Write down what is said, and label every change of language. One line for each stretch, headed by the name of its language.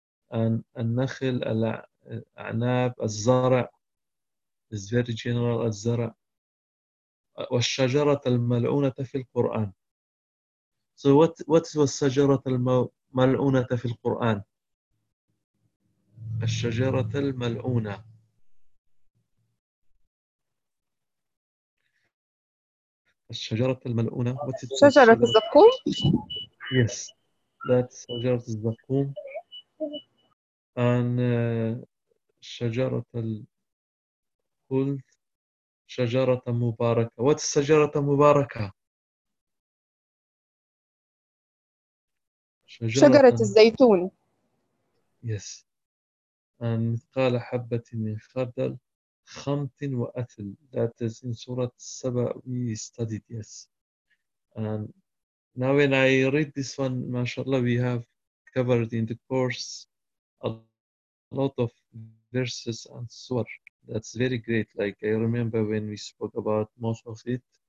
English: And النخل, الأعناب, الزرع is very general.
Arabic: الزرع والشجرة الملعونة في القرآن.
English: So what is
Arabic: والشجرة الملعونة في القرآن؟ الشجرة الملعونة. الشجرة الملعونة. شجرة الزقوم.
English: Yes.
Arabic: That's شجرة الزقوم. And شجرة الخلد. شجرة مباركة.
English: What is
Arabic: شجرة مباركة؟ شجرة الزيتون.
English: Yes.
Arabic: And مثقال حبة من خردل. خمط وأثل.
English: That is in سورة السبع. We studied. Yes. And now when I read this one, mashallah, we have covered in the course a lot of verses and surah. That's very great. Like, I remember when we spoke about most of it.